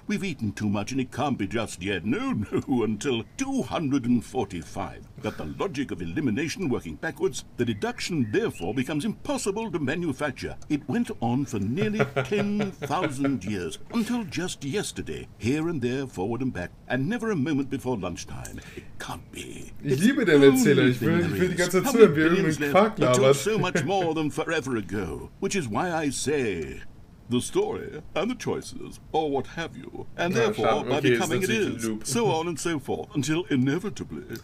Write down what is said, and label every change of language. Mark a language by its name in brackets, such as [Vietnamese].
[English] We've eaten too much and it can't be just yet, no, until 245. Got the logic of elimination working backwards, the deduction therefore becomes impossible to manufacture. It went on for nearly 10,000 years, until just yesterday, here and there, forward and back, and never a moment before lunchtime. It can't be. [German] Ich liebe den Erzähler. Ich will die ganze Zeit zuhören, wie er irgendeinen Quark labert. [English] So much more than forever ago, which is why I say, the story and the choices, or what have you, and therefore, by becoming it is, so on and so forth, until inevitably,